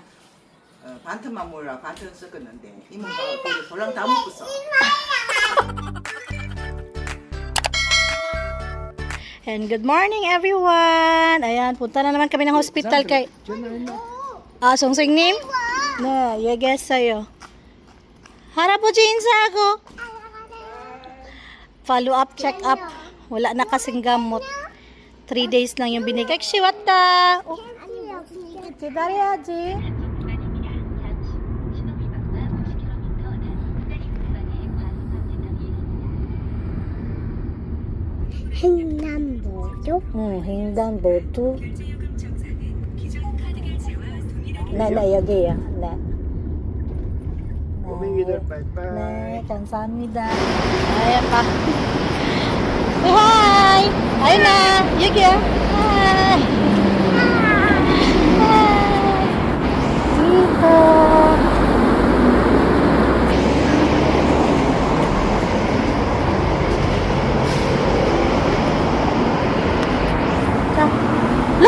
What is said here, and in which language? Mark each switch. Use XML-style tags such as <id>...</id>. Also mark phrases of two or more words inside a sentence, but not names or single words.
<ko>반틈만 몰라. 반틈 섞었는데 이모가 거기 돌랑 다 먹었어.</ko> <en>And good morning everyone.</en> <tl>Ayan, punta na naman kami ng hospital kay Songsing 님?</tl> <ko>네, 얘기했어요. 할아버지 인사하고.</ko> <en>Follow up, check up.</en> <tl>Wala na kasing gamot. 3 days lang yung binigay.</tl> <ko>왔다. 기다려야지. 횡단보도? 응, 횡단보도. 네, 여기요. 네. 꼬맹이들 빠이빠이. 네, 감사합니다.</ko> <tl>Ayan pa. Oh, hi! Ayun na! Yugyo!</tl> <en>Hi! Hi!</en> <tl>Dito!</tl> <en>Look!</en>